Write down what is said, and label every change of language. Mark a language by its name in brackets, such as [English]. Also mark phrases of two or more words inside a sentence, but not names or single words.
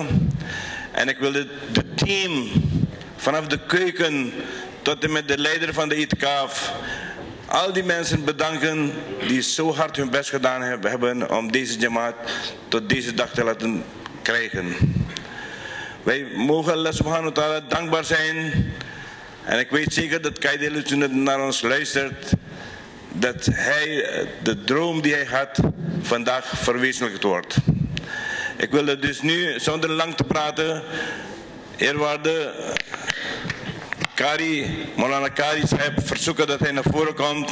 [Dutch] En ik wilde de team, vanaf de keuken tot en met de leider van de itikaf, al die mensen bedanken die zo hard hun best gedaan hebben om deze Jamaat tot deze dag te laten krijgen. Wij mogen Allah [Arabic] سبحانه وتعالى [Dutch] dankbaar zijn. En ik weet zeker dat Kaidelu toen naar ons luistert, dat hij de droom die hij had vandaag verwezenlijkt wordt. Ik wil dus nu, zonder lang te praten, eerwaarde Maulana Qari Sahib verzoeken dat hij naar voren komt.